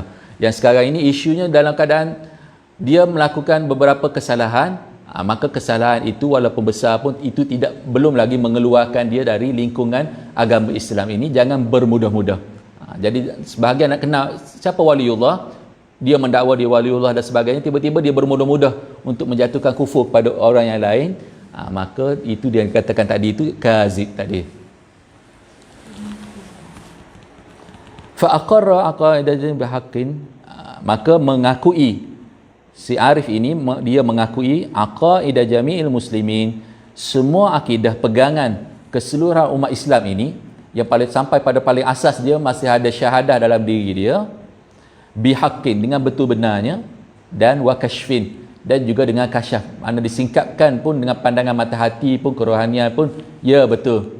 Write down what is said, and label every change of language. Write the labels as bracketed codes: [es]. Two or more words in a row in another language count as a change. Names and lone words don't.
[ms] Yang sekarang ini isunya dalam keadaan dia melakukan beberapa kesalahan, maka kesalahan itu walaupun besar pun itu belum lagi mengeluarkan dia dari lingkungan agama Islam ini. Jangan bermudah-mudah. Jadi sebahagian nak kenal siapa waliullah, dia mendakwa dia waliullah dan sebagainya, tiba-tiba dia bermudah-mudah untuk menjatuhkan kufur kepada orang yang lain, maka itu dia katakan tadi itu kazib tadi. [ar] فأقر عقائد بحق, [ms] maka mengakui si arif ini, dia mengakui [ar] عقيدة جميع المسلمين, [ms] semua akidah pegangan keseluruhan umat Islam ini, yang sampai pada paling asas dia masih ada syahadah dalam diri dia, bihaqqin, dengan betul benarnya, dan [ar] وكشف, [ms] dan juga dengan kasyaf, mana disingkapkan pun dengan pandangan mata hati pun, kerohanian pun, ya betul.